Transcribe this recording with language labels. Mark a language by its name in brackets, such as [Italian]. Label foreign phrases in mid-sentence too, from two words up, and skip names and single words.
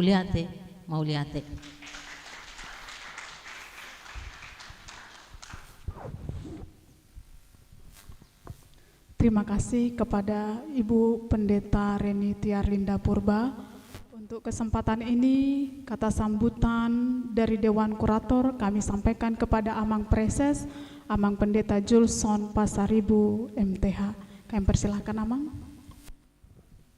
[Indonesian] Terima kasih kepada Ibu Pendeta Reni Tiarlinda Purba. Untuk kesempatan ini, kata sambutan dari Dewan Kurator kami sampaikan kepada Amang Preses, Amang Pendeta Julson Pasaribu MTH. Kami persilahkan Amang.